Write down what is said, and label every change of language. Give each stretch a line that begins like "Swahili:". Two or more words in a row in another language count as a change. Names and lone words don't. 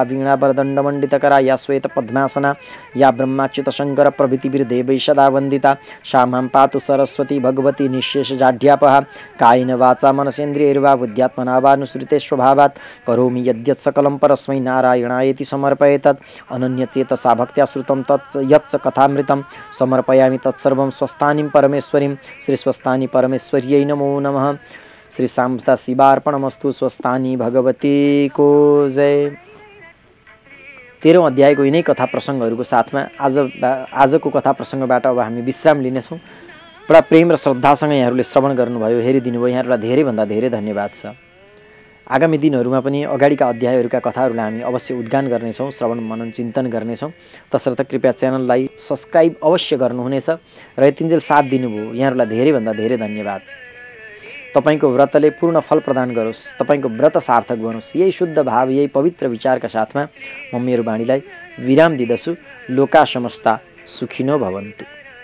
Sanskrit: वीणा वरदण्डमण्डितकरा या श्वेत पद्मासना या ब्रह्माच्युत शङ्कर प्रभृतिभिर्देवैः सदा वन्दिता सा मां पातु सरस्वती भगवती निःशेषजाढ्यापहा कायेन वाचा मनसेन्द्रियैर्वा बुद्ध्यात्मना वा नुसृते स्वभावात् करोमि यद्यत् सकलं परस्मै नारायणायेति समर्पयेतत् अनन्यचेतसा भक्त्या श्रुतं तत् यच्च कथामृतं समर्पयामि तत्सर्वं स्वस्थानीं परमेश्वरीं श्रीस्वस्थानी परमेश्वर्यै नमो नमः। श्री शान्ता शिवार्पणमस्तु।
Nepali: स्वस्थानी भगवती को जय। 13औं अध्यायको यिनै कथा प्रसङ्गहरूको साथमा आजको कथा प्रसङ्गबाट अब हामी विश्राम लिनेछौँ। बडा प्रेम र श्रद्धासँग यहाँहरूले श्रवण गर्नुभयो, हेरिदिनुभयो, यहाँहरूलाई धेरैभन्दा धेरै धन्यवाद छ। आगामी दिनहरूमा पनि अगाडिका अध्यायहरूका कथाहरूलाई हामी अवश्य उद्गान गर्नेछौँ, श्रवण मनन चिन्तन गर्नेछौँ। तसर्थ कृपया च्यानललाई सब्सक्राइब अवश्य गर्नुहुनेछ र यतिन्जेल साथ दिनुभयो यहाँहरूलाई धेरैभन्दा धेरै धन्यवाद। तपाईको व्रतले पूर्ण फल प्रदान गरोस्, तपाईको व्रत सार्थक बनोस्। यही शुद्ध भाव, यही पवित्र विचारका साथमा म मेरो वाणीलाई विराम दिदछु।
Sanskrit: लोका समस्ता सुखिनो भवन्तु।